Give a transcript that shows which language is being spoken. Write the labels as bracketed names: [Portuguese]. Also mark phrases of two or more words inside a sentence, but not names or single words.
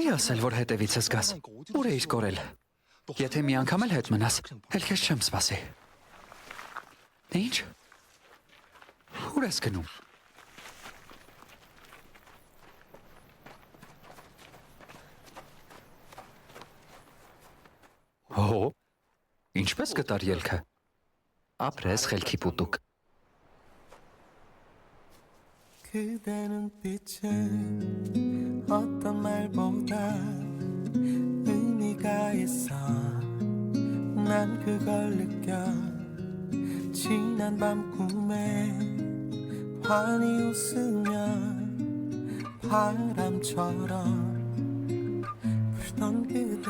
[Armenian] ասել, որ հետևիցս գաս։ Ուր էիր կորել։ Եթե մի անգամ էլ հետ մնաս, էլ քեզ չեմ սպասի։ Ինչ։ Ուր ես գնում։ Ինչպես գտար ելքը։ Ապրես խելքի պուտուկ։ [Korean] 그대는 빛에 어떤 말보다 의미가 있어 난 그걸 느껴 지난 밤 꿈에 환히 웃으면 바람처럼 불던 그대